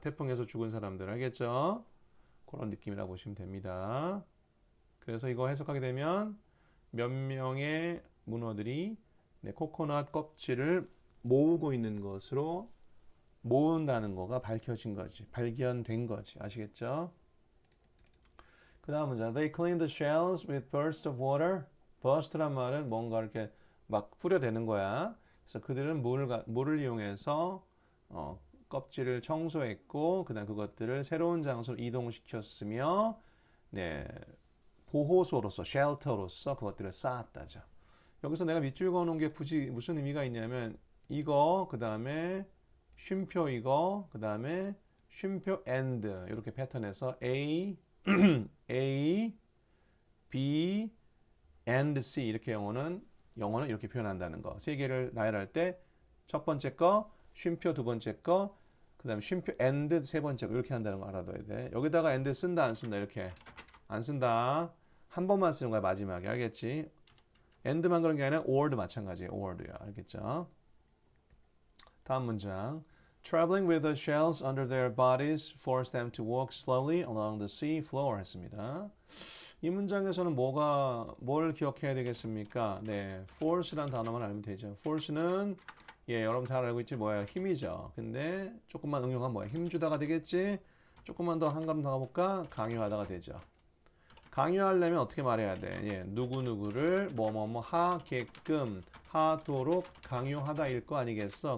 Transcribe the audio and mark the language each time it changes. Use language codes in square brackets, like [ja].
[ko] 태풍에서 죽은 사람들 알겠죠? 그런 느낌이라고 보시면 됩니다. 그래서 이거 해석하게 되면 몇 명의 문어들이 코코넛 껍질을 모으고 있는 것으로 모은다는 거가 밝혀진 거지. 발견된 거지. 아시겠죠? 그 다음 문장. [en] They cleaned the shells with bursts of water. [ko] burst란 말은 뭔가 이렇게 막 뿌려대는 거야. 그래서 그들은 물을 이용해서 껍질을 청소했고 그다음 그것들을 새로운 장소로 이동시켰으며 네, 보호소로서 쉘터로서 그것들을 쌓았다죠. 여기서 내가 밑줄 그어놓은 게 굳이 무슨 의미가 있냐면 이거 그 다음에 쉼표 이거 그 다음에 쉼표 and 이렇게 패턴에서 A, A, B, and C 이렇게 영어는 이렇게 표현한다는 거. 세 개를 나열할 때 첫 번째 거 쉼표 두 번째 거 그 다음에 쉼표 and 세 번째 거 이렇게 한다는 거 알아둬야 돼. 여기다가 and 쓴다 안 쓴다 이렇게 안 쓴다. 한 번만 쓰는 거야 마지막에 알겠지? and만 그런 게 아니라 or도 마찬가지예요. or도요. 알겠죠? 다음 문장. [en] Traveling with the shells under their bodies forced them to walk slowly along the sea floor [ko] 했습니다. 이 문장에서는 뭘 기억해야 되겠습니까? 네, force란 단어만 알면 되죠. force는 여러분 잘 알고 있지 뭐예요? 힘이죠. 근데 조금만 응용하면 뭐야? 힘주다가 되겠지? 조금만 더 한 걸음 더 가볼까? 강요하다가 되죠. 강요하려면 어떻게 말해야 돼? 예, 누구누구를 뭐뭐뭐 하게끔 하도록 강요하다일 거 아니겠어?